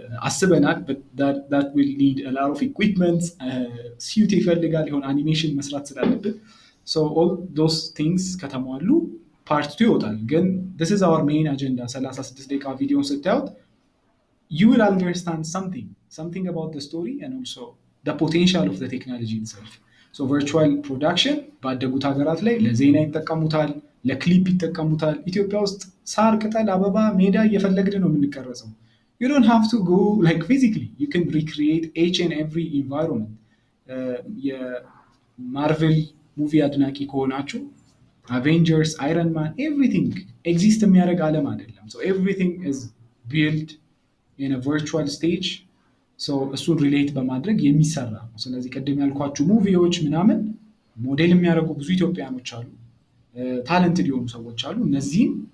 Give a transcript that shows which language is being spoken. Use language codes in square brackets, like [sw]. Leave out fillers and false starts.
[am] አስበናል። [en] but that will need a lot of equipment, suit [am] ይፈልጋል፣ የሆነ አኒሜሽን መስራት ስላለብን [en] so all those things [am] ከተሟሉ ፓርት 2 ይወጣል። ግን [en] this is our main agenda [am] 36 ደቂቃ ቪዲዮን ስታዩት [en] you will understand something about the story and also the potential of the technology itself. So virtual production [am] ባደጉት ሀገራት ላይ ለዜና ይጠቀሙታል፣ ለክሊፕ ይጠቀሙታል። ኢትዮጵያ ውስጥ ሳር ቅጠል አበባ ሜዳ እየፈለግን ነው የምንቀረጸው። [en] you don't have to go like physically, you can recreate each and every environment. [am] የማርቨል ሙቪ አድናቂ ከሆናችሁ አቬንጀርስ፣ አይረን ማን ኤቭሪቲንግ ኤግዚስት የሚያደርግ ዓለም አይደለም። [en] so everything is built in a virtual stage. [am] so እሱን ሪሌት በማድረግ የሚሰራ ነው። ስለዚህ ቅድም ያልኳችሁ ሙቪዎች ምናምን ሞዴል የሚያደርጉ ብዙ ኢትዮጵያኖች አሉ፣ ታለንትድ የሆኑ ሰዎች አሉ። እነዚህም